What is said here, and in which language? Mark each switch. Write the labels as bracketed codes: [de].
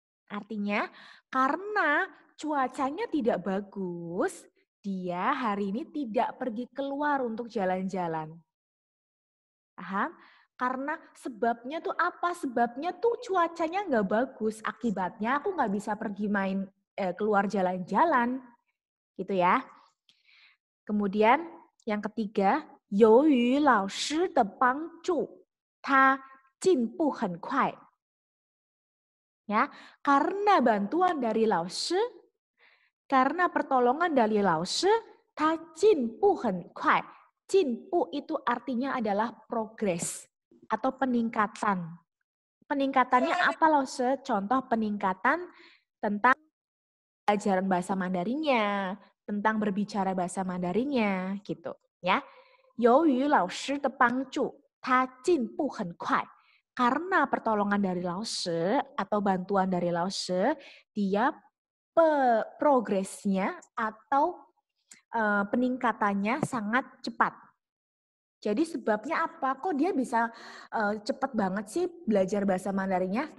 [id] Artinya, karena cuacanya tidak bagus, dia hari ini tidak pergi keluar untuk jalan-jalan. Paham? Karena sebabnya tuh apa? Sebabnya tuh cuacanya nggak bagus. Akibatnya aku nggak bisa pergi keluar jalan-jalan. Gitu ya. Kemudian yang ketiga, [zh] 由于老师的帮助，他进步很快. [id] Ya, karena bantuan dari 老师, karena pertolongan dari 老师, [zh] 他进步很快. [id] 进步 itu artinya adalah progress atau peningkatan. Peningkatannya apa 老师? Contoh peningkatan tentang pelajaran bahasa Mandarinnya, tentang berbicara bahasa Mandarinnya, gitu ya. [zh] 由于老师的帮助，他进步很快。 [id] Karena pertolongan dari 老师 atau bantuan dari 老师, dia progresnya atau peningkatannya sangat cepat. Jadi sebabnya apa? Kok dia bisa cepat banget sih belajar bahasa Mandarinnya?